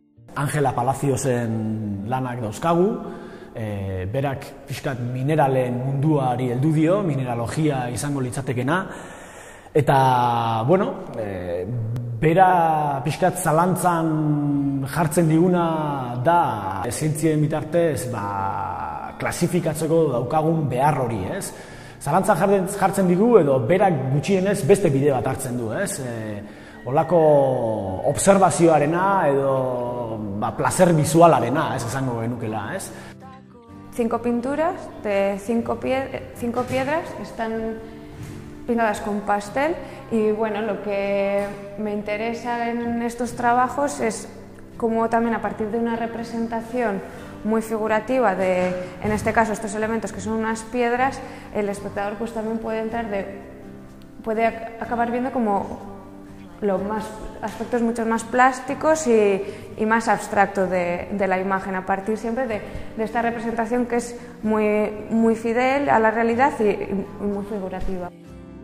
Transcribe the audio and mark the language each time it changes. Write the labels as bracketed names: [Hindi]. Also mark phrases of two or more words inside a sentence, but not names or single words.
[Basque] Ángela Palaciosen lanak dauzkagu, berak pixkat mineralen munduari heldu dio, mineralogia izango litzatekena, eta, bueno, bera pixkat zalantzan jartzen diguna da zientzien bitartez klasifikatzeko daukagun behar hori, ez? Zalantzan jartzen digu edo berak gutxienez beste bide bat hartzen du, ez? Olako observazioarena edo [Spanish] placer visualarena, [Basque] ez esango genukela, ez? [Spanish] 5 pinturas de 5 piedras que están pintadas con pastel y bueno, lo que me interesa en estos trabajos es cómo también a partir de una representación muy figurativa de, en este caso, estos elementos que son unas piedras, el espectador pues también puede acabar viendo como aspectos mucho más plásticos y más abstractos de la imagen, a partir siempre de esta representación que es muy fidel a la realidad y muy figurativa.